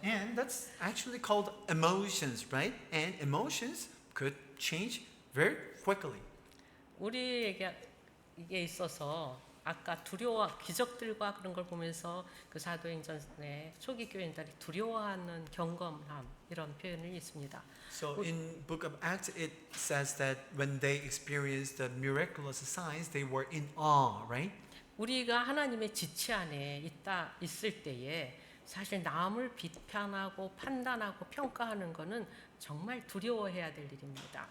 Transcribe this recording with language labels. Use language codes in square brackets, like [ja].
[en] And that's actually called emotions, right? And emotions could change very quickly. [ko] 우리에게 이게 있어서 아까 두려워 기적들과 그런 걸 보면서 그 사도행전의 초기 교인들이 두려워하는 경건함 이런 표현이 있습니다. [en] So in Book of Acts, it says that when they experienced the miraculous signs, they were in awe, right? [ko] 우리가 하나님의 지체 안에 있을 때에 사실 남을 비판하고 판단하고 평가하는 것은 정말 두려워해야 될 일입니다.